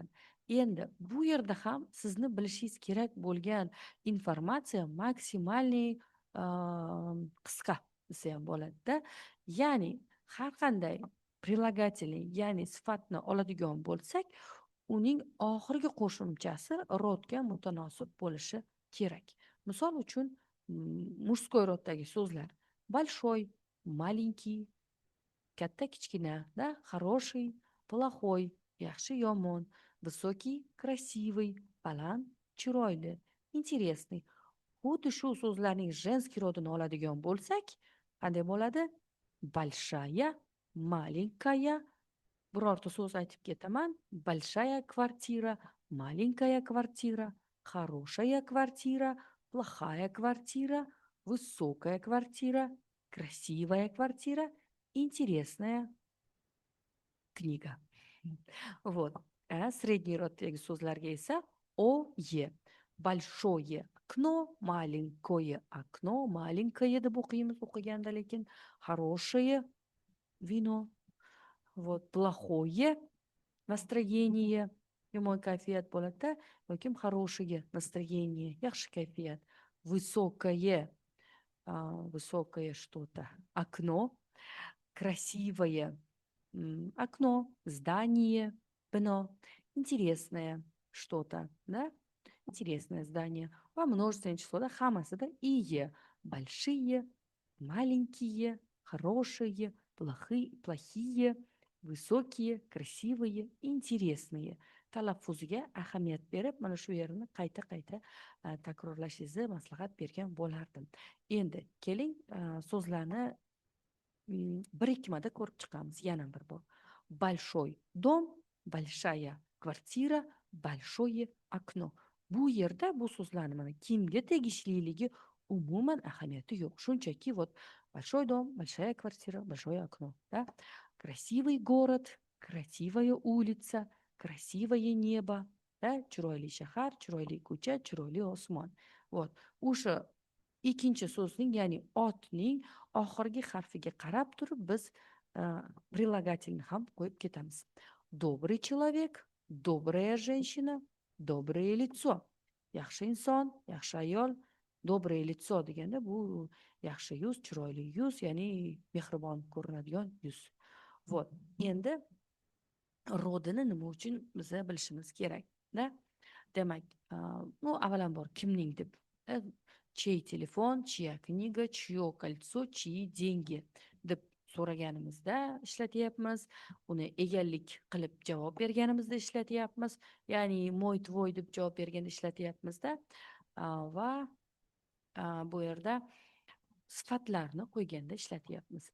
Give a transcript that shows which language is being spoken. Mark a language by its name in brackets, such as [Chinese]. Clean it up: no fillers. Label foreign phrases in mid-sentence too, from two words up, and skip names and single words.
[Uzbek] Endi bu yerda ham sizni bilishingiz kerak bo'lgan informatsiya maksimalniy qisqa desa ham bo'ladida. Ya'ni har qanday прилагательный, ya'ni sifatni oladigan bo'lsak, uning oxirgi qo'shimchasi rodga mutanosib bo'lishi kerak. Misol uchun, мужской roddagi so'zlar [Russian] большой, маленький, [Uzbek] katta kichkina, da, [Russian] хороший, плохой, [Uzbek] yaxshi yomon, [Russian] высокий, красивый, [Uzbek] baland, chiroyli, интересный. Xuddi shu so'zlarning женский rodini oladigan bo'lsak, qanday bo'ladi? [Russian] Большая, маленькая. [Uzbek] Birorta so'z aytib ketaman. [Russian] Большая квартира, маленькая квартира, хорошая квартира, плохая квартира, высокая квартира, красивая квартира, интересная kniga. Вот. [Uzbek] Средний roddagi so'zlarga esa oye. [Russian] Большое окно, маленькое окно, маленькое [Uzbek] deb o'qiymiz o'qiganda, lekin [Russian] хорошее vino. Вот. Плохое настроение, [Uzbek] yomon kayfiyat bo'ladi, yoki [Russian] хорошее настроение, [Uzbek] yaxshi kayfiyat. [Russian] Высокое, высокое что-то, окно, красивое окно, здание, bino, интересное что-то, да, интересное здание. [Uzbek] Va [Russian] множественное числоda [Uzbek] hammasida iye, [Russian] большие, маленькие, хорошие, плохие, высокие, красивые, интересные. [Uzbek] Talaffuziga ahamiyat berib, mana shu yerini qayta-qayta takrorlashingizni maslahat bergan bo'lardim. Endi keling, so'zlarni birikmada ko'rib chiqamiz yana bir bor. [Russian] Большой дом, большая kvartira, большое окно. [Uzbek] Bu yerda bu so'zlarni mana kimga tegishliligi umuman ahamiyati yo'q. [Russian] Shunchaki вот большой дом, большая kvartira, большое окно, да? Красивый город, красивая улица, красивое небо, да? [Uzbek] Chiroyli shahar, chiroyli ko'cha, chiroyli osmon. Вот. O'sha ikkinchi so'zning, ya'ni otning oxirgi harfiga qarab turib biz прилагательni ham qo'yib ketamiz. [Russian] Добрый человек, добрая женщина, доброе лицо. [Uzbek] Yaxshi inson, yaxshi ayol, [Russian] доброе лицо [Uzbek] deganda bu yaxshi yuz, chiroyli yuz, ya'ni mehribon ko'rinadigan yuz. Вот. Endi rodini nima uchun biz bilishimiz kerak, da? Demak, bu avvalambor kimning deb, [Russian] чей telefon, чья kniga, чье кольцо, чьи деньги [Uzbek] deb so'raganimizda ishlatyapmiz. Uni egallik qilib javob berganimizda ishlatyapmiz. Ya'ni [Russian] мой твой [Uzbek] deb javob berganda ishlatyapmizda. Va bu yerda sifatlarni qo'yganda ishlatyapmiz.